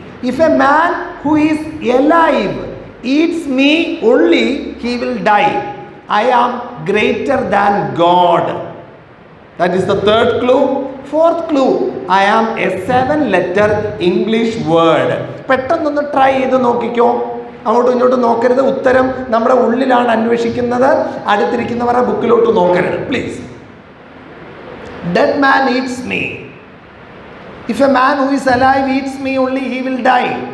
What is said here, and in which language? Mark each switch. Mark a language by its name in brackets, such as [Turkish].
[English] If a man who is alive eats me only, he will die. I am greater than God. That is the third clue. Fourth clue, I am a 7-letter English word. [Malayalam] പെട്ടെന്നൊന്ന് try ചെയ്ത് നോക്കിക്കോ. അങ്ങോട്ടും ഇങ്ങോട്ടും നോക്കരുത്. ഉത്തരം നമ്മുടെ ഉള്ളിലാണ് അന്വേഷിക്കുന്നത്. അടുത്തിരിക്കുന്നവരുടെ ബുക്കിലോട്ട് നോക്കരുത് please. [English] Dead man eats me. If a man who is alive eats me only, he will die.